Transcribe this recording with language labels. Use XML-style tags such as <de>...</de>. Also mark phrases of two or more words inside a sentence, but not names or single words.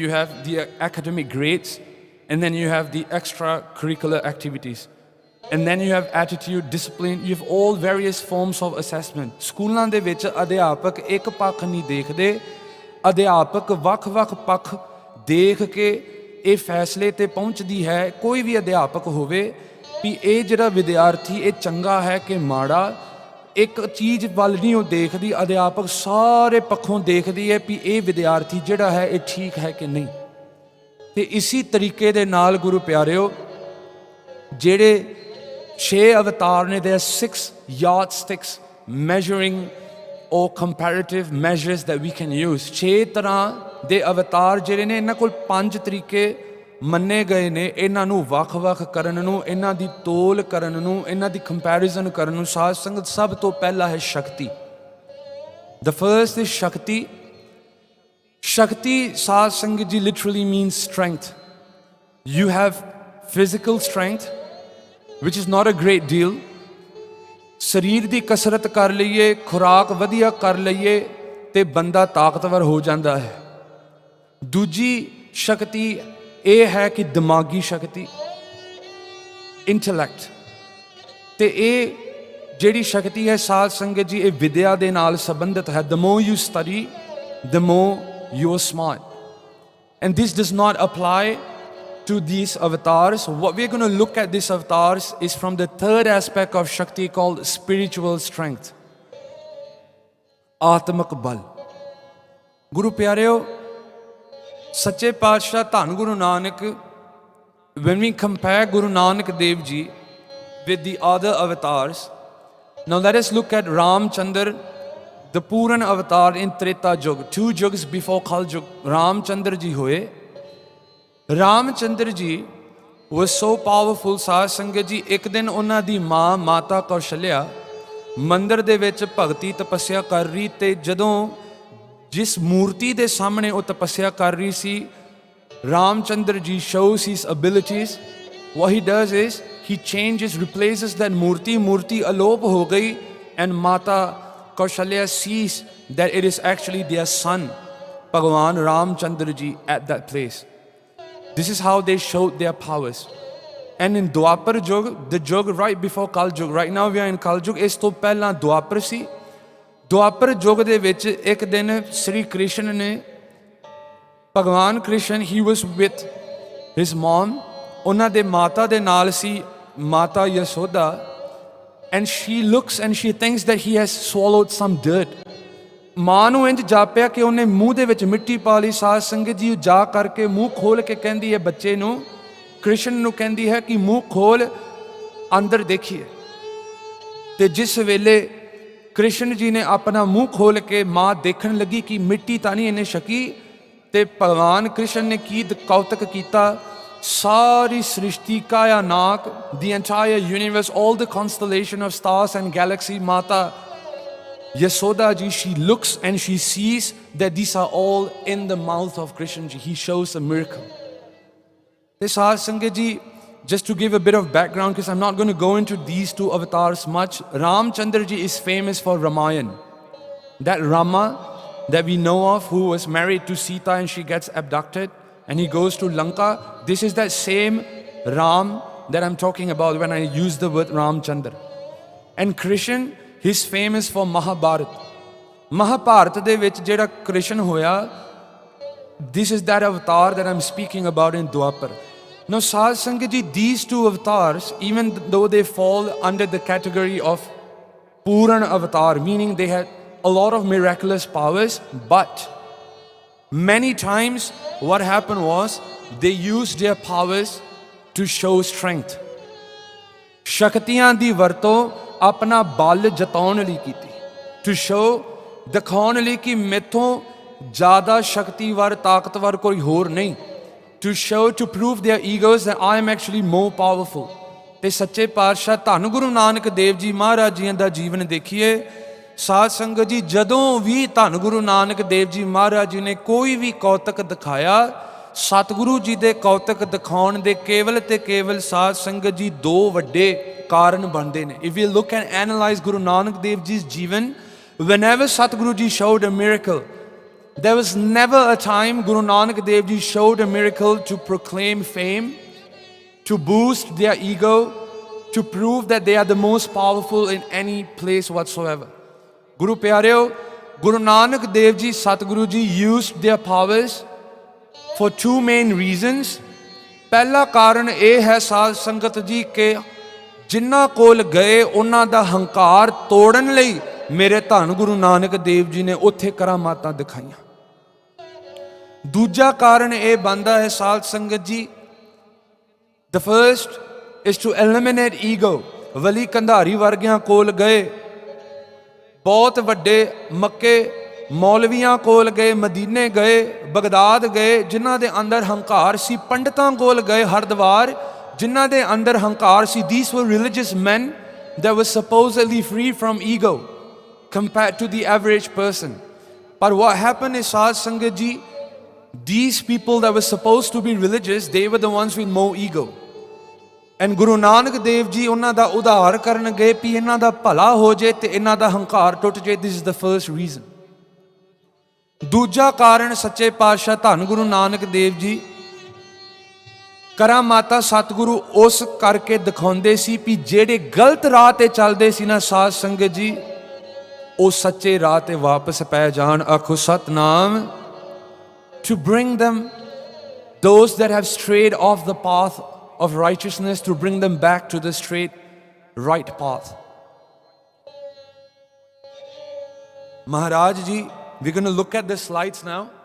<en>You have the academic grades, and then you have the extracurricular activities. And then you have attitude, discipline, you have all various forms of assessment.</en> <pa>ਸਕੂਲਾਂ ਦੇ ਵਿੱਚ ਅਧਿਆਪਕ ਇੱਕ ਪੱਖ ਨਹੀਂ ਦੇਖਦੇ, ਅਧਿਆਪਕ ਵੱਖ-ਵੱਖ ਪੱਖ ਦੇਖ ਕੇ ਇਹ ਫੈਸਲੇ ਤੇ ਪਹੁੰਚਦੀ ਹੈ, ਕੋਈ ਵੀ ਅਧਿਆਪਕ ਹੋਵੇ, ਵੀ ਇਹ ਜਿਹੜਾ ਵਿਦਿਆਰਥੀ ਇਹ ਚੰਗਾ ਹੈ ਕਿ ਮਾੜਾ। ਇੱਕ ਚੀਜ਼ ਵੱਲ ਨਹੀਂ ਉਹ ਦੇਖਦੀ, ਅਧਿਆਪਕ ਸਾਰੇ ਪੱਖੋਂ ਦੇਖਦੀ ਹੈ ਵੀ ਇਹ ਵਿਦਿਆਰਥੀ ਜਿਹੜਾ ਹੈ ਇਹ ਠੀਕ ਹੈ ਕਿ ਨਹੀਂ। ਤੇ ਇਸੀ ਤਰੀਕੇ ਦੇ ਨਾਲ ਗੁਰੂ ਪਿਆਰਿਓ, ਜਿਹੜੇ 6 ਅਵਤਾਰ ਨੇ,</pa> <en>there are 6 yardsticks measuring or comparative measures that we can use.</en> <pa>6 ਤਰ੍ਹਾਂ ਦੇ ਅਵਤਾਰ ਜਿਹੜੇ ਨੇ, ਇਹਨਾਂ ਕੋਲ 5 ਤਰੀਕੇ ਮੰਨੇ ਗਏ ਨੇ ਇਹਨਾਂ ਨੂੰ ਵੱਖ-ਵੱਖ ਕਰਨ ਨੂੰ, ਇਹਨਾਂ ਦੀ ਤੋਲ ਕਰਨ ਨੂੰ, ਇਹਨਾਂ ਦੀ ਕੰਪੈਰੀਜ਼ਨ ਕਰਨ ਨੂੰ। ਸਾਧ ਸੰਗਤ, ਸਭ ਤੋਂ ਪਹਿਲਾ ਹੈ ਸ਼ਕਤੀ।</pa> <en>The first is Shakti.</en> <pa>Shakti, ਸਾਧ ਸੰਗਤ ਜੀ,</pa> <en>literally means strength. You have physical strength, which is not a great deal.</en> <pa>ਸਰੀਰ ਦੀ ਕਸਰਤ ਕਰ ਲਈਏ, ਖੁਰਾਕ ਵਧੀਆ ਕਰ ਲਈਏ ਤੇ ਬੰਦਾ ਤਾਕਤਵਰ ਹੋ ਜਾਂਦਾ ਹੈ। ਦੂਜੀ ਸ਼ਕਤੀ ਇਹ ਹੈ ਕਿ ਦਿਮਾਗੀ ਸ਼ਕਤੀ, ਇੰਟੈਲੈਕਟ, ਤੇ ਇਹ ਜਿਹੜੀ ਸ਼ਕਤੀ ਹੈ ਸਾਧ ਸੰਗਤ ਜੀ, ਇਹ ਵਿਦਿਆ ਦੇ ਨਾਲ ਸੰਬੰਧਿਤ ਹੈ।</pa> <en>The more you study, the more you are smart. And this does not apply to these avatars. What we're going to look at these avatars is from the third aspect of Shakti called spiritual strength.</en> <pa>ਆਤਮਕ ਬਲ। ਗੁਰੂ ਪਿਆਰਿਓ, ਸੱਚੇ ਪਾਤਸ਼ਾਹ ਧੰਨ ਗੁਰੂ ਨਾਨਕ,</pa> <en>when we compare Guru Nanak Dev Ji with the other avatars, now let us look at Ramchandra, the Puran avatar in Treta Yug, 2 yugs before Kal Yug,</en> <pa>ਰਾਮਚੰਦਰ ਜੀ ਹੋਏ।</pa> <en>ਰਾਮਚੰਦਰ ਜੀ was so powerful,</en> <pa>ਸਾਧ ਸੰਗਤ ਜੀ, ਇੱਕ ਦਿਨ ਉਹਨਾਂ ਦੀ ਮਾਤਾ ਕੌਸ਼ਲਿਆ ਮੰਦਰ ਦੇ ਵਿੱਚ ਭਗਤੀ ਤਪੱਸਿਆ ਕਰ ਰਹੀ, ਤੇ ਜਦੋਂ ਜਿਸ ਮੂਰਤੀ ਦੇ ਸਾਹਮਣੇ ਉਹ ਤਪੱਸਿਆ ਕਰ ਰਹੀ ਸੀ, ਰਾਮਚੰਦਰ ਜੀ</pa> <en>shows his abilities. What he does is he changes, replaces that</en> <pa>ਮੂਰਤੀ ਅਲੋਪ ਹੋ ਗਈ,</pa> <en>and ਮਾਤਾ ਕੌਸ਼ਲਿਆ sees that it is actually their son, ਭਗਵਾਨ ਰਾਮਚੰਦਰ ਜੀ at that place. This is how they showed their powers. And in Dwapar Yug, the Yug right before Kal Yug, right now we are in Kal Yug,</en> <pa>ਇਸ ਤੋਂ ਪਹਿਲਾਂ ਦੁਆਪਰ ਸੀ। ਦੁਆਪਰ ਯੁਗ ਦੇ ਵਿੱਚ ਇੱਕ ਦਿਨ ਸ਼੍ਰੀ ਕ੍ਰਿਸ਼ਨ ਨੇ, ਭਗਵਾਨ ਕ੍ਰਿਸ਼ਨ,</pa> <en>he was with his mom,</en> <pa>ਉਹਨਾਂ ਦੇ ਮਾਤਾ ਦੇ ਨਾਲ ਸੀ ਮਾਤਾ ਯਸ਼ੋਦਾ,</pa> <en>and she looks and she thinks that he has swallowed some dirt.</en> <pa>ਮਾਂ ਨੂੰ ਇੰਝ ਜਾਪਿਆ ਕਿ ਉਹਨੇ ਮੂੰਹ ਦੇ ਵਿੱਚ ਮਿੱਟੀ ਪਾ ਲਈ। ਸਾਧ ਸੰਗਤ ਜੀ, ਜਾ ਕਰਕੇ ਮੂੰਹ ਖੋਲ ਕੇ ਕਹਿੰਦੀ ਹੈ ਬੱਚੇ ਨੂੰ, ਕ੍ਰਿਸ਼ਨ ਨੂੰ ਕਹਿੰਦੀ ਹੈ ਕਿ ਮੂੰਹ ਖੋਲ, ਅੰਦਰ ਦੇਖੀਏ। ਤੇ ਜਿਸ ਵੇਲੇ ਕ੍ਰਿਸ਼ਨ ਜੀ ਨੇ ਆਪਣਾ ਮੂੰਹ ਖੋਲ ਕੇ ਮਾਂ ਦੇਖਣ ਲੱਗੀ ਕਿ ਮਿੱਟੀ ਤਾਂ ਨਹੀਂ ਇਹਨੇ ਛਕੀ, ਤੇ ਭਗਵਾਨ ਕ੍ਰਿਸ਼ਨ ਨੇ ਕੀ ਕੌਤਕ ਕੀਤਾ, ਸਾਰੀ ਸ੍ਰਿਸ਼ਟੀ ਕਾਇਨਾਤ,</pa> <en>the entire universe, all the constellation of stars and galaxy, ਮਾਤਾ Yasoda ji, she looks and she sees that these are all in the mouth of Krishna ji. He shows a miracle. This</en> <pa>ਸਹਿਜ ਸੰਗਤ ਜੀ,</pa> <en>just to give a bit of background, because I'm not going to go into these two avatars much, Ramchandra ji is famous for Ramayan. That Rama that we know of, who was married to Sita and she gets abducted and he goes to Lanka, this is that same Ram that I'm talking about when I use the word Ramchandra. And Krishna, he's famous for Mahabharat.</en> <pa>Mahabharat ਦੇ ਵਿੱਚ ਜਿਹੜਾ ਕ੍ਰਿਸ਼ਨ ਹੋਇਆ,</pa> <en>this is that avatar that I'm speaking about in Dwapar. Now</en> <pa>ਸਹਿਜ ਸੰਗਤ ਜੀ,</pa> <en>these two avatars, even though they fall under the category of Puran avatar, meaning they had a lot of miraculous powers, but many times what happened was they used their powers to show strength.</en> <pa>ਸ਼ਕਤੀਆਂ ਦੀ ਵਰਤੋਂ ਆਪਣਾ ਬਲ ਜਤਾਉਣ ਲਈ ਕੀਤੀ,</pa> <en>to show,</en> <pa>ਦਿਖਾਉਣ ਲਈ ਕਿ ਮੈਥੋਂ ਜ਼ਿਆਦਾ ਸ਼ਕਤੀਵਰ ਤਾਕਤਵਰ ਕੋਈ ਹੋਰ ਨਹੀਂ,</pa> <en>to show, to prove their egos that I am actually more powerful.</en> <pa>ਤੇ ਸੱਚੇ ਪਾਤਸ਼ਾਹ ਧੰਨ ਗੁਰੂ ਨਾਨਕ ਦੇਵ ਜੀ ਮਹਾਰਾਜ ਜੀਆਂ ਦਾ ਜੀਵਨ ਦੇਖੀਏ, ਸਾਧ ਸੰਗਤ ਜੀ, ਜਦੋਂ ਵੀ ਧੰਨ ਗੁਰੂ ਨਾਨਕ ਦੇਵ ਜੀ ਮਹਾਰਾਜ ਜੀ ਨੇ ਕੋਈ ਵੀ ਕੌਤਕ ਦਿਖਾਇਆ, ਸਤਿਗੁਰੂ ਜੀ ਦੇ ਕੌਤਕ ਦਿਖਾਉਣ ਦੇ ਕੇਵਲ ਤੇ ਕੇਵਲ ਸਾਧ ਸੰਗਤ ਜੀ ਦੋ ਵੱਡੇ ਕਾਰਨ ਬਣਦੇ ਨੇ।</pa> <en>If we look and analyze Guru Nanak Dev Ji's Jivan, whenever Satguru Ji showed a miracle, there was never a time Guru Nanak Dev Ji showed a miracle to proclaim fame, to boost their ego, to prove that they are the most powerful in any place whatsoever.</en> <pa>ਗੁਰੂ ਪਿਆਰਿਓ,</pa> <en>Guru Nanak Dev Ji, Satguru Ji used their powers for two main reasons.</en> <pa>ਪਹਿਲਾ ਕਾਰਨ ਇਹ ਹੈ ਸਾਧ ਸੰਗਤ ਜੀ ਕਿ ਜਿਨ੍ਹਾਂ ਕੋਲ ਗਏ ਉਹਨਾਂ ਦਾ ਹੰਕਾਰ ਤੋੜਨ ਲਈ ਮੇਰੇ ਧੰਨ ਗੁਰੂ ਨਾਨਕ ਦੇਵ ਜੀ ਨੇ ਉੱਥੇ ਕਰਾਮਾਤਾਂ ਦਿਖਾਈਆਂ। ਦੂਜਾ ਕਾਰਨ ਇਹ ਬਣਦਾ ਹੈ ਸਾਧ ਸੰਗਤ ਜੀ,</pa> <en>the first is to eliminate ego.</en> <pa>ਵਲੀ ਕੰਧਾਰੀ ਵਰਗਿਆਂ ਕੋਲ ਗਏ, ਬਹੁਤ ਵੱਡੇ ਮੱਕੇ ਮੌਲਵੀਆਂ ਕੋਲ ਗਏ, ਮਦੀਨੇ ਗਏ, ਬਗਦਾਦ ਗਏ, ਜਿਨ੍ਹਾਂ ਦੇ ਅੰਦਰ ਹੰਕਾਰ ਸੀ, ਪੰਡਤਾਂ ਕੋਲ ਗਏ ਹਰਦੁਆਰ, ਜਿਨ੍ਹਾਂ ਦੇ ਅੰਦਰ ਹੰਕਾਰ ਸੀ।</pa> <en>These were religious men that were supposedly free from ego compared to the average person. But what happened is,</en> <pa>ਸਹਿਜ ਸੰਗਤ ਜੀ,</pa> <en>these people that were supposed to be religious, they were the ones with more ego.</en> <pa>ਐਂਡ ਗੁਰੂ ਨਾਨਕ ਦੇਵ ਜੀ ਉਹਨਾਂ ਦਾ ਉਧਾਰ ਕਰਨਗੇ ਵੀ ਇਹਨਾਂ ਦਾ ਭਲਾ ਹੋ ਜੇ ਤੇ ਇਹਨਾਂ ਦਾ ਹੰਕਾਰ ਟੁੱਟ ਜੇ।</pa> <en>This is the first reason.</en> <pa>ਦੂਜਾ ਕਾਰਨ ਸੱਚੇ ਪਾਤਸ਼ਾਹ ਧੰਨ ਗੁਰੂ ਨਾਨਕ ਦੇਵ ਜੀ ਕਰਾਮਾਤਾ ਸਤਿਗੁਰੂ ਉਸ ਕਰਕੇ ਦਿਖਾਉਂਦੇ ਸੀ ਵੀ ਜਿਹੜੇ ਗਲਤ ਰਾਹ ਤੇ ਚੱਲਦੇ ਸੀ ਨਾ ਸਾਧ ਸੰਗਤ ਜੀ, ਉਹ ਸੱਚੇ ਰਾਹ ਤੇ ਵਾਪਸ ਪੈ ਜਾਣ। ਆਖੋ ਸਤਨਾਮ।</pa> <en>To bring them, those that have strayed off the path of righteousness, to bring them back to the straight, right path. Maharaj ji, we're going to look at the slides now.</en>